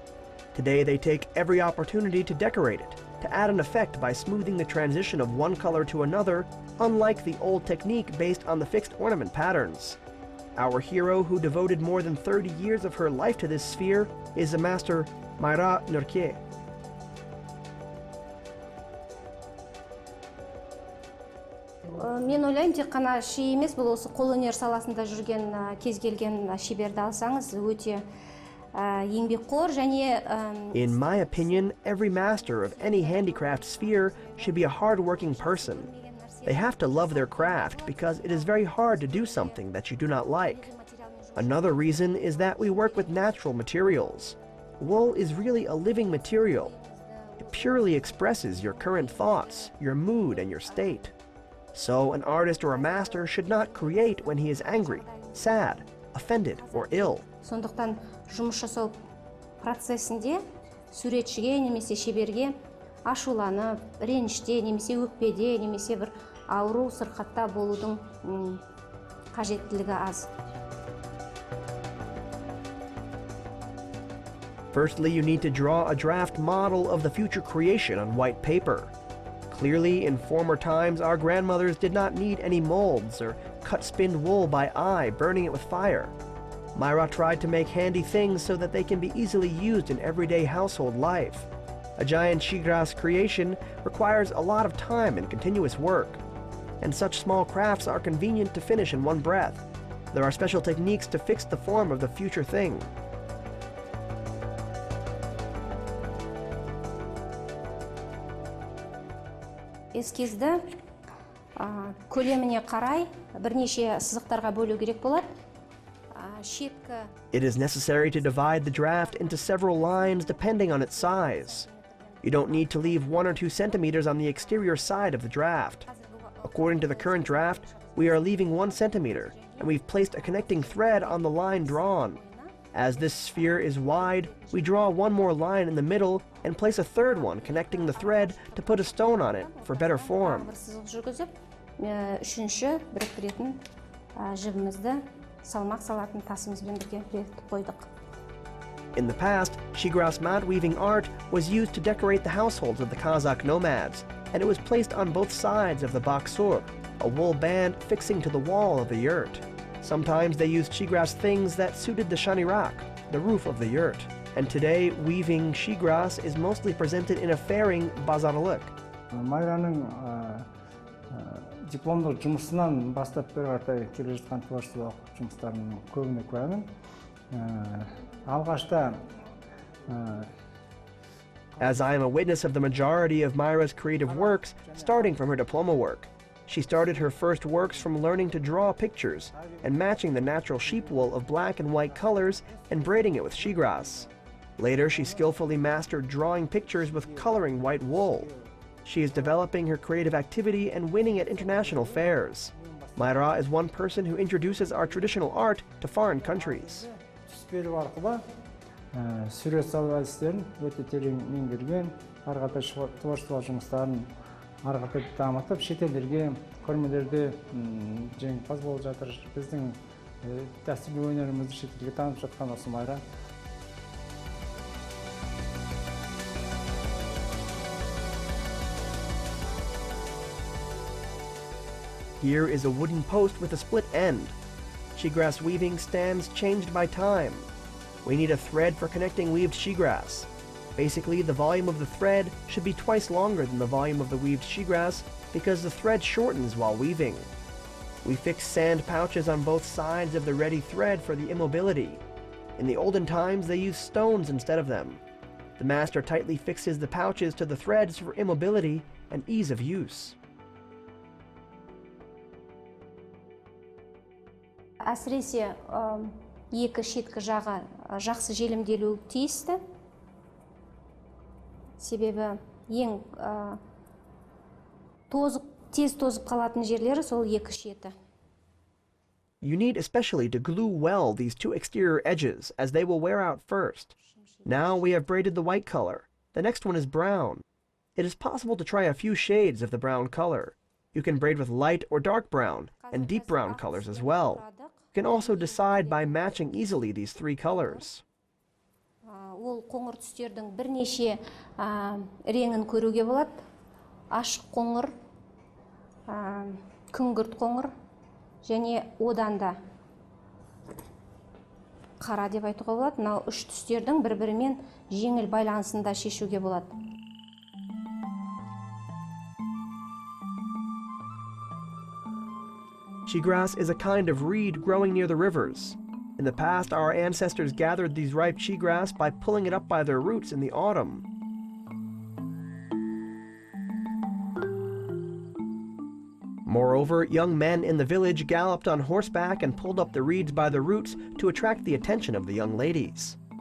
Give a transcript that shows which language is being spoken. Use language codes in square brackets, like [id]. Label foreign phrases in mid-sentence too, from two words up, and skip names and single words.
[en] Today they take every opportunity to decorate it, to add an effect by smoothing the transition of one color to another, unlike the old technique based on the fixed ornament patterns. Our hero, who devoted more than 30 years of her life to this sphere, is the master Mayra Nurke. [kk] Мен ойлаймын, тек қана ши емес, бұл осы қолөнер саласында жүрген кез келген шеберді алсаңыз, өте еңбекқор және [en] In my opinion, every master of any handicraft sphere should be a hard-working person. They have to love their craft because it is very hard to do something that you do not like. Another reason is that we work with natural materials. Wool is really a living material. It purely expresses your current thoughts, your mood, and your state. So an artist or a master should not create when he is angry, sad, offended, or ill. [kk] Сондықтан жұмыс жасау процесінде суретшіге немесе шеберге ашуланып, реніште, немесе өкпеде, немесе бір ауру сырқатта болудың қажеттілігі аз. [en] Firstly, you need to draw a draft model of the future creation on white paper. Clearly, in former times, our grandmothers did not need any molds or cut spinned wool by eye, burning it with fire. Mayra tried to make handy things so that they can be easily used in everyday household life. A giant shigras creation requires a lot of time and continuous work, and such small crafts are convenient to finish in one breath. There are special techniques to fix the form of the future thing. [kk] Эскизді көлеміне қарай бірнеше сызықтарға бөлу керек болады. [en] It is necessary to divide the draft into several lines depending on its size. You don't need to leave 1 or 2 centimeters on the exterior side of the draft. According to the current draft, we are leaving 1 centimeter, and we've placed a connecting thread on the line drawn. As this sphere is wide, we draw one more line in the middle and place a third one connecting the thread to put a stone on it for better form. [kk] Үшінші біріктіретін жібімізді салмақ салатын тасымызбен бірге бекітіп қойдық. [en] In the past, shigras mat weaving art was used to decorate the households of the Kazakh nomads, and it was placed on both sides of the baksur, a wool band fixing to the wall of the yurt. Sometimes they used shigras things that suited the shanirak, the roof of the yurt. And today, weaving shigras is mostly presented in a fairing bazarlık. [kk] Майраның дипломдық жұмысынан бастап бері қарай келе жатқан творчестволық жұмыстарының көбіне куәмін. Алғашта [en] As I am a witness of the majority of Mayra's creative works, starting from her diploma work. She started her first works from learning to draw pictures and matching the natural sheep wool of black and white colors and braiding it with shigras. Later, she skillfully mastered drawing pictures with coloring white wool. She is developing her creative activity and winning at international fairs. Mayra is one person who introduces our traditional art to foreign countries. [kk] Сурет салу әдістерін өте терең меңгерген, ары қарата творчестволық жұмыстарын ары қарата дамытып, шетелдерге, көрмелерде жеңімпаз болып жатыр. Біздің дәстүрлі өнерімізді шетелге танытып жатқан осы Mayra. [en] Here is a wooden post with a split end. Cheatgrass weaving stands changed by time. We need a thread for connecting weaved cheatgrass. Basically, the volume of the thread should be twice longer than the volume of the weaved cheatgrass because the thread shortens while weaving. We fix sand pouches on both sides of the ready thread for the immobility. In the olden times, they used stones instead of them. The master tightly fixes the pouches to the threads for immobility and ease of use. [kk] Әсіресе екі шеткі жағы жақсы желімделуі тиісті. Себебі ең тез тозып қалатын жерлері сол екі шеті. [en] You need especially to glue well these two exterior edges, as they will wear out first. Now we have braided the white color. The next one is brown. It is possible to try a few shades of the brown color. You can braid with light or dark brown and deep brown colors as well. You can also decide by matching easily these three colors. [kk] Ол қоңыр түстердің бірнеше реңін көруге болады. Ашық қоңыр, күңгірт қоңыр, және одан да қара деп айтуға болады. Мынау үш түстердің бір-бірімен жеңіл байланысын да шешуге болады. [en] Cheatgrass is a kind of reed growing near the rivers. In the past, our ancestors gathered these ripe cheatgrass by pulling it up by their roots in the autumn. Moreover, young men in the village galloped on horseback and pulled up the reeds by the roots to attract the attention of the young ladies.